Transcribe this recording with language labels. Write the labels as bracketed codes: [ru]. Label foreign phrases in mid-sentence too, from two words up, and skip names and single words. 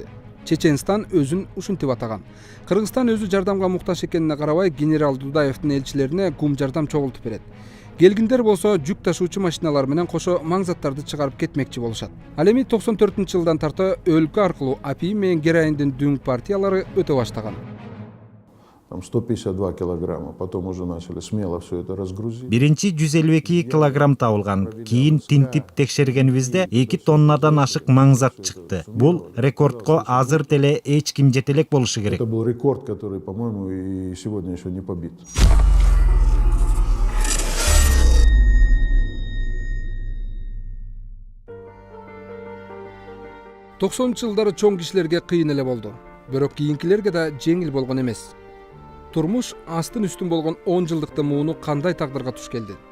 [ky] Чеченстан өзүн ушинтип атаган. Кыргызстан өзү жардамга муктаж экенине карабай генерал Дудаевдин элчилерине гум жардам чогултуп берет. Келгиндер болсо жүк ташуучу машиналар менен кошо маңзаттарды чыгарып кетмекчи болушат. Ал эми 94-жылдан тарта өлкө аркылуу апий менен героиндин дүң партиялары өтө баштаган. [ru] Там 152 килограмма, потом уже начали смело все это разгрузить. [ky] Биринчи 152 килограмм табылган. Кийин тинтип текшергенибизде 2 тоннадан ашык маңзат чыкты. Бул рекордко азыр деле эч ким жете элек болушу керек. [ru] Это был рекорд, который, по-моему, и сегодня еще не побит. [ky] Жылдары чоң кишилерге кыйын эле болду. Бирок кийинкилерге да жеңил болгон эмес. Турмуш астын үстүн болгон 10 жылдыкты мууну кандай тагдырга туш келди?